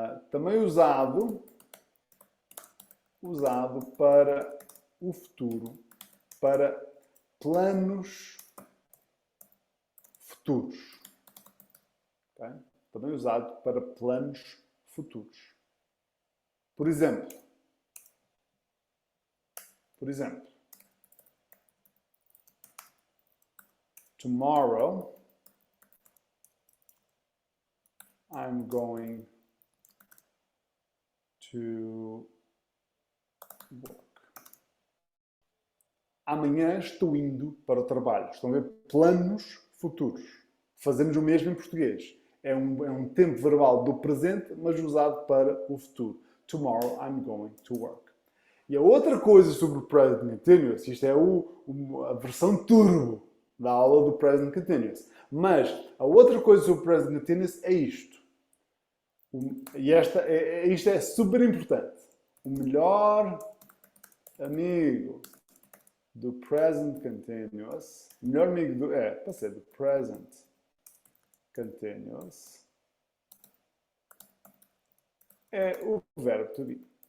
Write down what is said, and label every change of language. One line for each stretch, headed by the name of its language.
Portuguese: Também usado para o futuro, para planos futuros. Okay. Também usado para planos futuros. Por exemplo,
English: tomorrow, I'm going to work.
Portuguese: Amanhã estou indo para o trabalho. Estão a ver planos futuros. Fazemos o mesmo em português. É um tempo verbal do presente, mas usado para o futuro.
English: tomorrow I'm going to work.
Portuguese: E a outra coisa sobre o present continuous, isto é a versão turbo da aula do present continuous. Mas a outra coisa sobre o present continuous é isto. E isto é super importante. O melhor amigo do present continuous, o melhor amigo para ser do present continuous, é o verbo to be.